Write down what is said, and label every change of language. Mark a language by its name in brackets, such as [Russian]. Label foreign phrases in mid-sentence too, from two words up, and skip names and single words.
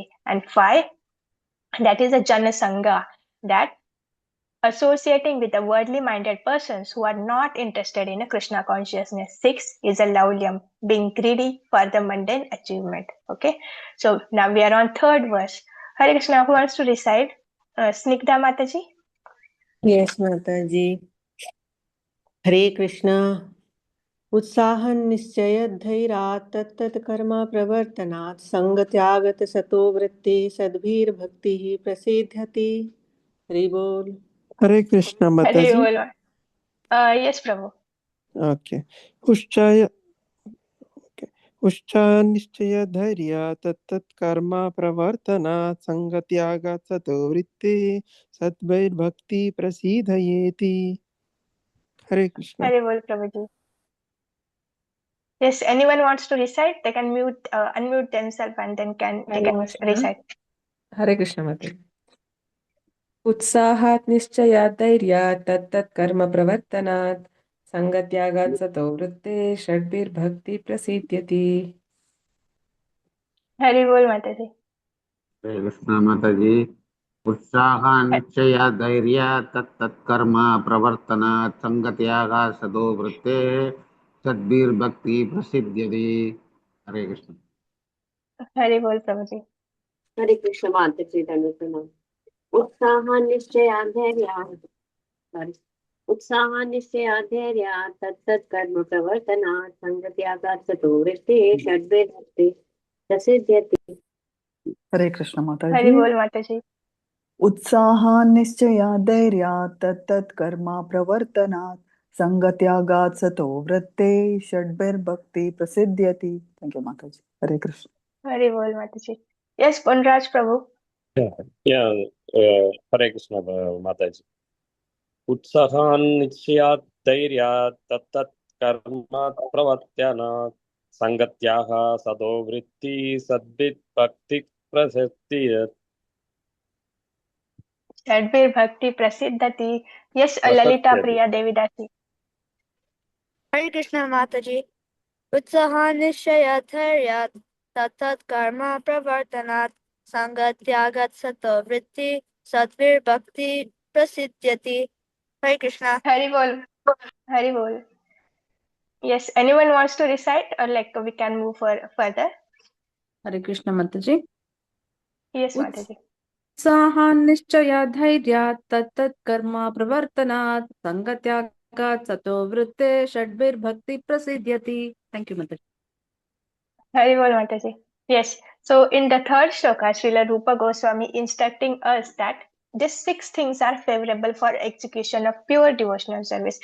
[English] And five, that is a [Sanskrit] jana sangha, [English] that associating with the worldly minded persons who are not interested in a Krishna consciousness. Six is a laulyam, being greedy for the mundane achievement. Okay, so now we are on third verse. Hare Krishna, who wants to recite? Snigdha Mataji? Yes, Mataji. Hare Krishna. [Sanskrit] उत्साहं निश्चयधैर्यात् तत्तत् कर्म प्रवर्तनात् संगत्यागत सतो वृत्ति सद्भिर्भक्तिः प्रसिद्ध्यति. [Hindi] हरि बोल. [English] Hare Krishna Mataji. Hare Bol. Yes, Prabhu. Okay. [Sanskrit] उच्चानिश्चयधैर्य तत्तत्कर्म प्रवर्तनात् सङ्गत्यागात् सतो वृत्ति सद्वैर्भक्ति प्रसीदयेति. [Hindi] हरे कृष्ण. [English] Hare Bol Prabhuji. Yes, anyone wants to recite, they can unmute themselves and then they can recite. [Hindi] हरे कृष्ण माता। [Sanskrit] उत्साहात् निश्चयात् धैर्यात् तत्तत् कर्म प्रवर्तनात् सङ्गत्यागात् सतो वृत्ते षड्भिर्भक्ति प्रसीद्यति। [English] Hare Bol Mataji. [Hindi] हरे कृष्ण माता जी। [Sanskrit] उत्साह निश्चय धैर्य तत्तत्कर्म प्रवर्तनात् संगत्यागात् सदो वृत्ते सद्भिर्भक्ति प्रसिद्ध्यति। [Hindi] हरे कृष्ण। [English] Hare Bol Prabhuji. [Hindi] हरे कृष्ण माता जी धन्यवाद। [Sanskrit] उत्साहान्निश्चयाद्धैर्यात् तत्तत् कर्म प्रवर्तनात् सङ्गत्यागात् सतो वृत्ति षड्भिर्भक्ति प्रसिद्ध्यति। [Hindi] हरे कृष्ण माता [English] Hare [Hindi] जी। [English] Bol Mataji. [Sanskrit] उत्साहान्निश्चयाद्धैर्यात् तत्तत् कर्म प्रवर्तनात् सङ्गत्यागात् सतो वृत्ते षड्भिर्भक्ति प्रसिद्ध्यति। [English] Thank you Mata ji. Hare Krishna. Hare Bol Mataji. Yes, Punraj Prabhu. Yeah, Hare Krishna Mataji. [Sanskrit] उत्साहान्निश्चयात् धैर्यात् तत्तत् कर्म प्रवर्तनात् सङ्गत्याः सदो वृत्ति सद्भिर्भक्ति प्रसिद्ध्यति। षड्भिर् भक्ति प्रसिद्ध्यति. [English] Yes, Lalita Priya Devidasi. Hare Krishna Mataji. [Sanskrit] उत्साहान्निश्चयाद्धैर्यात् तत्तत् कर्म प्रवर्तनात् सङ्गत्यागात् सतो वृत्ति सद्भिर्भक्ति प्रसिद्ध्यति। [English] Hare Krishna. Hare Bol. Hare Bol. Yes, anyone wants to recite or like we can move further? [Hindi] हरे कृष्ण माताजी। [English] Yes, Mataji. [Sanskrit] उत्साहान्निश्चयात् धैर्यात् तत्तत् कर्म प्रवर्तनात् सङ्गत्यागात् सतो वृत्ते षड्भिर्भक्ति प्रसिद्ध्यति। [English] Thank you Mataji. Hare Bol Mataji. Yes. So in the third shloka, Srila Rupa Goswami instructing us that these 6 things are favorable for execution of pure devotional service.